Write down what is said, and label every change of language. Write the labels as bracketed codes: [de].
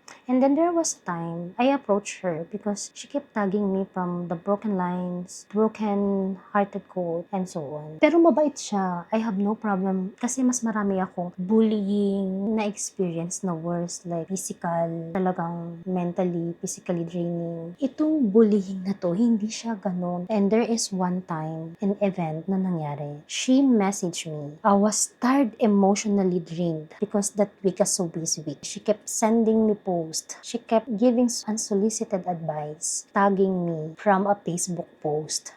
[en] And then there was a time I approached her because she kept tagging me from the broken lines, broken hearted quote, and so on. [tl] Pero mabait siya. [en] I have no problem [tl] kasi mas marami akong [en] bullying na experience na worse, like physical, talagang mentally, physically draining. [tl] Itong bullying na to, hindi siya ganun. [en] And there is one time, an event [tl] na nangyari. [en] She messaged me. I was tired, emotionally drained because that week was so busy week. She kept sending me posts. She kept giving unsolicited advice, tagging me from a Facebook post.